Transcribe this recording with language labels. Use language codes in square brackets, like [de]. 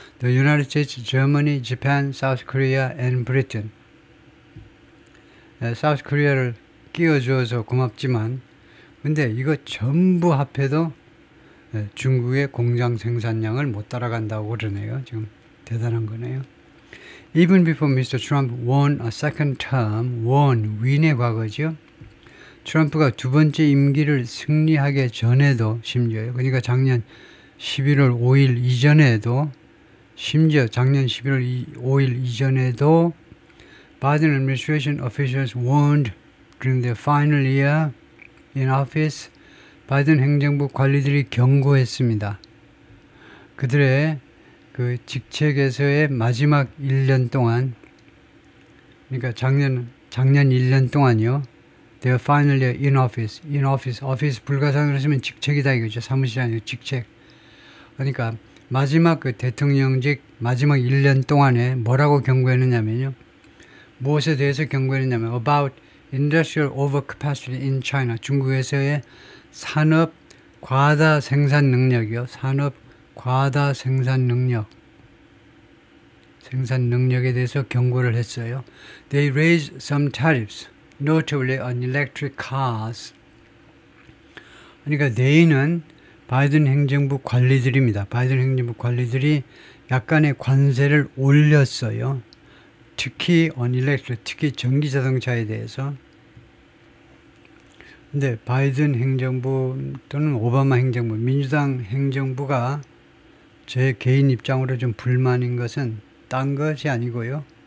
[en] The United States, Germany, Japan, South Korea and Britain. South Korea를 [ko] 끼워줘서 고맙지만 근데 이거 전부 합해도 중국의 공장 생산량을 못 따라간다고 그러네요. 지금 대단한 거네요. [en] Even before Mr. Trump won a second term, won, [ko] 윈의 과거죠. 트럼프가 두 번째 임기를 승리하기 전에도 심지어요. 그러니까 작년 11월 5일 이전에도 심지어 작년 11월 5일 이전에도 [en] Biden administration officials warned during their final year in office [ko] 바이든 행정부 관리들이 경고했습니다. 그들의 그 직책에서의 마지막 1년 동안 그러니까 작년 1년 동안요. [en] Their final year in office. in office. [ko] office 불가사항으로 쓰면 직책이다 이거죠. 사무실 아니고 직책. 그러니까 마지막 그 대통령직 마지막 1년 동안에 뭐라고 경고했느냐면요. 무엇에 대해서 경고했느냐면 [en] about industrial overcapacity in China. [ko] 중국에서의 산업 과다 생산 능력이요. 산업 과다 생산 능력에 대해서 경고를 했어요. [en] They raised some tariffs, notably on electric cars. [ko] 그러니까 they는 바이든 행정부 관리들입니다. 바이든 행정부 관리들이 약간의 관세를 올렸어요. 특히 [en] on electric, [ko] 특히 전기 자동차에 대해서. 근데 바이든 행정부 또는 오바마 행정부, 민주당 행정부가 제 개인 입장으로 좀 불만인 것은 딴 것이 아니고요.